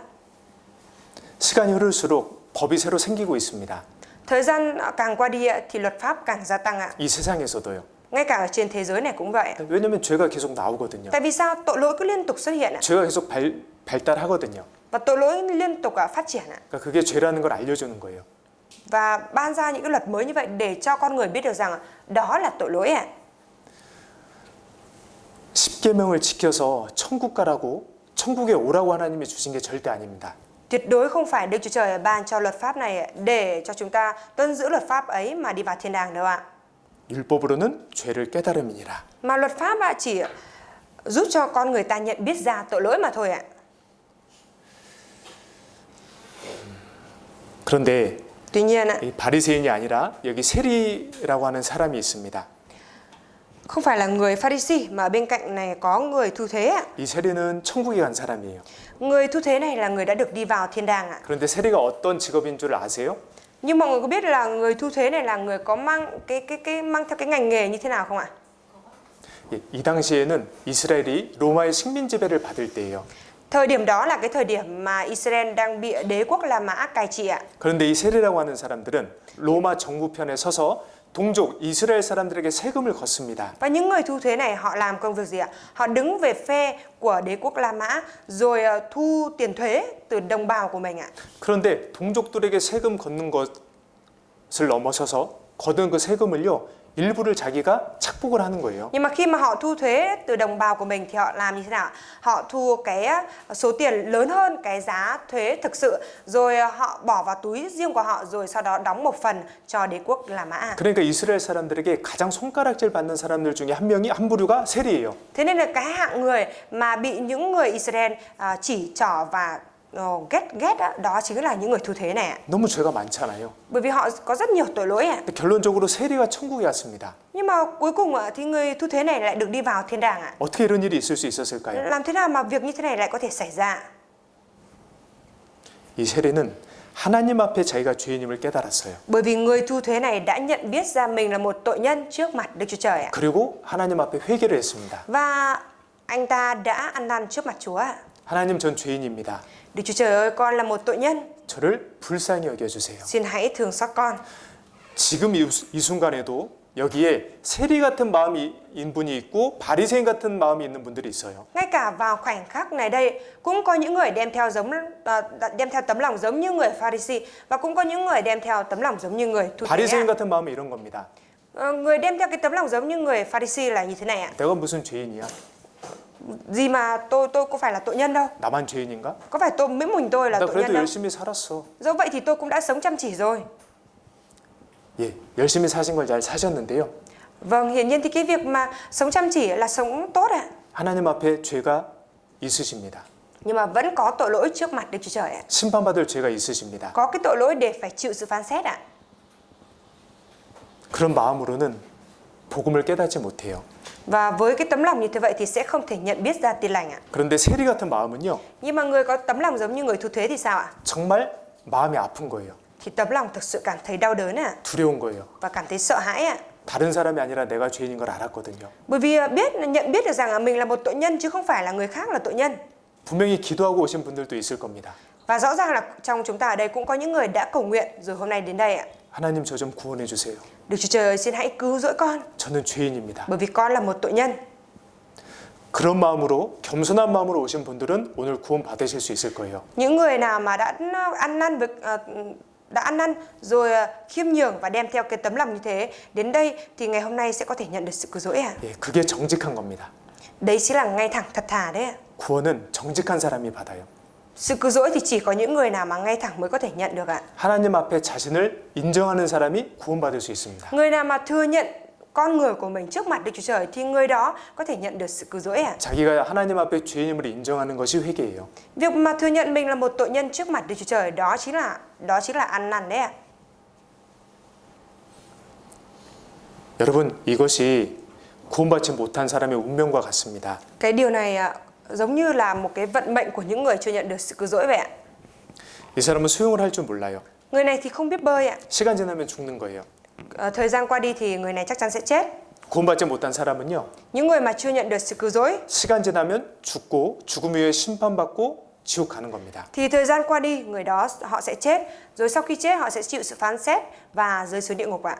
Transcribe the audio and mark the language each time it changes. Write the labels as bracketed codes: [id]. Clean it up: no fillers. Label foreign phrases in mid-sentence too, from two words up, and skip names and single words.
[ko] 시간이 흐를수록 법이 새로 생기고 있습니다. [vi] Thời gian càng qua đi thì luật pháp càng gia tăng ạ. [ko] 이 세상에서도요. [vi] Ngay cả ở trên thế giới này cũng vậy. [ko] 왜냐면 죄가 계속 나오거든요. [vi] Tại vì sao tội lỗi cứ liên tục xuất hiện ạ? [ko] 죄가 계속 발달하거든요. [vi] Và tội lỗi liên tục phát triển ạ. [ko] 그러니까 그게 죄라는 걸 알려주는 거예요. [vi] Và ban ra những cái luật mới như vậy để cho con người biết được rằng đó là tội lỗi ạ. [ko] 10계명을 지켜서 천국 가라고 천국에 오라고 하나님이 주신 게 절대 아닙니다. [vi] Tuyệt đối không phải Đức Chúa Trời ban cho luật pháp này để cho chúng ta tuân giữ luật pháp ấy mà đi vào thiên đàng đâu ạ. [ko] 율법으로는 죄를 깨달음이니라. [vi] Mà luật pháp chỉ giúp cho con người ta nhận biết ra tội lỗi mà thôi ạ. [ko] 그런데 [vi] Tuy nhiên ạ, [ko] 이 바리새인이 아니라 여기 세리라고 하는 사람이 있습니다. [vi] không phải là người Pharisee mà bên cạnh này có người thu thuế ạ. [ko] 이 세리는 천국에 간 사람이에요. [vi] Người thu thuế này là người đã được đi vào thiên đàng ạ. [ko] 그런데 세리가 어떤 직업인 줄 아세요? [vi] Nhưng mọi người có biết là người thu thuế này là người có mang mang theo cái ngành nghề như thế nào không ạ? [ko] 예, 이 당시에는 이스라엘이 로마의 식민 지배를 받을 때예요. [vi] Thời điểm đó là cái thời điểm mà Israel đang bị đế quốc La Mã cai trị ạ. [ko] 그런데 이 세리라고 하는 사람들은 로마 정부편에 서서 동족 이스라엘 사람들에게 세금을 걷습니다. [vi] Và những người thu thuế này họ làm công việc gì ạ? Họ đứng về phe của đế quốc La Mã rồi thu tiền thuế từ đồng bào của mình ạ. [ko] 그런데 동족들에게 세금 걷는 것을 넘어서서 거둔 그 세금을요, 일부를 자기가 착복을 하는 거예요. [vi] Nhưng mà khi mà họ thu thuế từ đồng bào của mình thì họ làm như thế nào? Họ thu cái số tiền lớn hơn cái giá thuế thực sự rồi họ bỏ vào túi riêng của họ rồi sau đó đóng một phần cho đế quốc La Mã. [ko] 그러니까 이스라엘 사람들에게 가장 손가락질 받는 사람들 중에 한 부류가 세리예요. [vi] Thế nên là cái hạng người mà bị những người Israel chỉ trỏ và ghét đó chính là những người thu thuế này ạ. [ko] 너무 죄가 많잖아요. [vi] Bởi vì họ có rất nhiều tội lỗi ạ. [ko] 근데 결론적으로 세리가 천국에 왔습니다. [vi] Nhưng mà cuối cùng thì người thu thuế này lại được đi vào thiên đàng ạ. [ko] 어떻게 이런 일이 있을 수 있었을까요? [vi] Làm thế nào mà việc như thế này lại có thể xảy ra? [ko] 이 세리는 하나님 앞에 자기가 죄인임을 깨달았어요. [vi] Bởi vì người thu thuế này đã nhận biết ra mình là một tội nhân trước mặt Đức Chúa Trời ạ. [ko] 그리고 하나님 앞에 회개를 했습니다. [vi] Và anh ta đã ăn năn trước mặt Chúa ạ. [ko] 하나님, 전 죄인입니다. [vi] Đức Chúa Trời ơi, con là một tội nhân. [ko] 저를 불쌍히 여겨주세요. [vi] Xin hãy thương xót con. [ko] 지금 이 순간에도 여기에 세리 같은 마음인 분이 있고 바리새인 같은 마음이 있는 분들이 있어요. [vi] Ngay cả vào khoảnh khắc này đây cũng có những người đem theo tấm lòng giống như người Pharisee và cũng có những người đem theo tấm lòng giống như người thu thuế. [ko] 바리새인 같은 마음은 이런 겁니다. [vi] Người đem theo cái tấm lòng giống như người Pharisee là như thế này ạ. [ko] 내가 무슨 죄인이야? [vi] Gì mà tôi có phải là tội nhân đâu. [ko] 나만 죄인인가? [vi] Có phải mỗi mình tôi là [ko] 나 [vi] tội nhân [ko] 그래도 [vi] đâu. [ko] 열심히 살았어. [vi] Dẫu vậy thì tôi cũng đã sống chăm chỉ rồi. [ko] 예, 열심히 사신 걸 잘 사셨는데요. [vi] Vâng, hiển nhiên thì cái việc mà sống chăm chỉ là sống tốt ạ. [ko] 하나님 앞에 죄가 있으십니다. [vi] Nhưng mà vẫn có tội lỗi trước mặt Đức Chúa Trời ạ. [ko] 심판받을 죄가 있으십니다. [vi] Có cái tội lỗi để phải chịu sự phán xét ạ. [ko] 그런 마음으로는 복음을 깨닫지 못해요. [vi] Và với cái tấm lòng như thế vậy thì sẽ không thể nhận biết ra tin lành ạ. [ko] 그런데 세리 같은 마음은요, [vi] Nhưng mà người có tấm lòng giống như người thu thuế thì sao ạ? [ko] 정말 마음이 아픈 거예요. [vi] Thì tấm lòng thực sự cảm thấy đau đớn ạ. [ko] 두려운 거예요. [vi] Và cảm thấy sợ hãi ạ. [ko] 다른 사람이 아니라 내가 죄인인 걸 알았거든요. [vi] Bởi vì nhận biết được rằng mình là một tội nhân chứ không phải là người khác là tội nhân. [ko] 분명히 기도하고 오신 분들도 있을 겁니다. [vi] Và rõ ràng là trong chúng ta ở đây cũng có những người đã cầu nguyện rồi hôm nay đến đây ạ. [ko] 하나님, 저 좀 구원해 주세요. [vi] Đức Chúa Trời ơi, xin hãy cứu rỗi con. [ko] 저는 죄인입니다. [vi] Bởi vì con là một tội nhân. [ko] 그런 마음으로, 겸손한 마음으로 오신 분들은 오늘 구원 받으실 수 있을 거예요. [vi] Những người nào mà đã ăn năn rồi khiêm nhường và đem theo cái tấm lòng như thế đến đây thì ngày hôm nay sẽ có thể nhận được sự cứu rỗi ạ. [ko] 예, 그게 정직한 겁니다. [vi] Đấy chính là ngay thẳng thật thà đấy ạ. [ko] 구원은 정직한 사람이 받아요. [vi] Sự cứu rỗi thì chỉ có những người nào mà ngay thẳng mới có thể nhận được ạ. [ko] 하나님 앞에 자신을 인정하는 사람이 구원받을 수 있습니다. [vi] Người nào mà thừa nhận con người của mình trước mặt Đức Chúa Trời thì người đó có thể nhận được sự cứu rỗi ạ. [ko] 자기가 하나님 앞에 죄인임을 인정하는 것이 회개예요. [vi] Việc mà thừa nhận mình là một tội nhân trước mặt Đức Chúa Trời đó chính là ăn năn đấy ạ. [ko] 여러분, 이것이 구원받지 못한 사람의 운명과 같습니다. [vi] Cái điều này giống như là một cái vận mệnh của những người chưa nhận được sự cứu rỗi vậy ạ. [ko] 이 사람은 수영을 할 줄 몰라요. [vi] Người này thì không biết bơi ạ. [ko] 시간 지나면 죽는 거예요. [vi] Thời gian qua đi thì người này chắc chắn sẽ chết. [ko] 구원받지 못한 사람은요, [vi] Những người mà chưa nhận được sự cứu rỗi [ko] 시간 지나면 죽고 죽음 위에 심판받고 지옥 가는 겁니다. [vi] thì thời gian qua đi người đó họ sẽ chết, rồi sau khi chết họ sẽ chịu sự phán xét và rơi xuống địa ngục ạ.